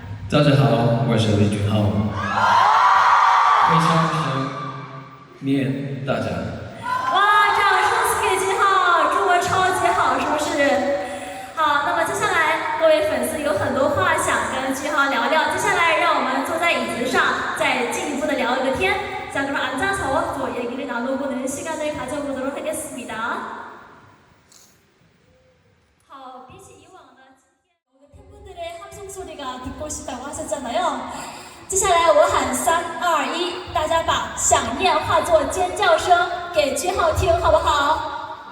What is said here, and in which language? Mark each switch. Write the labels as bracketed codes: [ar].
[zh] 大家好，我是李俊浩，非常想念大家。哇，掌声送给俊浩，中文超级好，是不是？好，那么接下来各位粉丝有很多话想跟俊浩聊聊，接下来让我们坐在椅子上，再进一步的聊一个天。 자 그럼 앉아서 또 얘기를 나눠보는 시간을 가져보도록 하겠습니다. 好，比起以往呢，今天 [ko] 팬분들의 함성 소리가 듣고 싶다고 하셨잖아요. [zh] 接下来我喊3、2、1，大家把想念化作尖叫声给俊浩听，好不好？